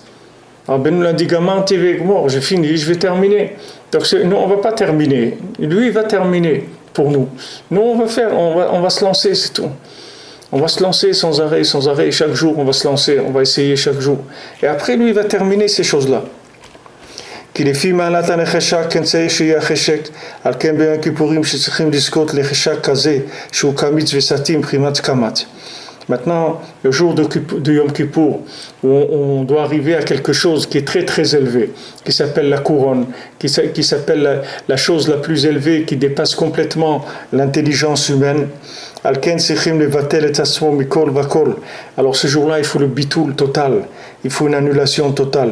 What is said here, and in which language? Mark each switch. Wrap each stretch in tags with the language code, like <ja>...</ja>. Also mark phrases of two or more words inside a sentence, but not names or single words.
<fr>Alors Ben l'a dit, gamin, tu es mort, j'ai fini, je vais terminer. Donc nous, on ne va pas terminer. Lui, il va terminer pour nous. Nous, on va se lancer, c'est tout. On va se lancer sans arrêt, chaque jour, on va se lancer, on va essayer chaque jour. Et après, lui, il va terminer ces choses-là.</fr> <he>כי לפי מעלת הנחשק כן צריך שיהיה החשק, על כן ביום הכיפורים שצריכים לזכות לחשק כזה, שהוא קמיץ וסתים מבחינת קמץ.</he> <fr>Maintenant, le jour de Yom Kippour, où on doit arriver à quelque chose qui est très très élevé, qui s'appelle la couronne, qui s'appelle la chose la plus élevée, qui dépasse complètement l'intelligence humaine. Alors ce jour-là, il faut le bitoul total, il faut une annulation totale.</fr>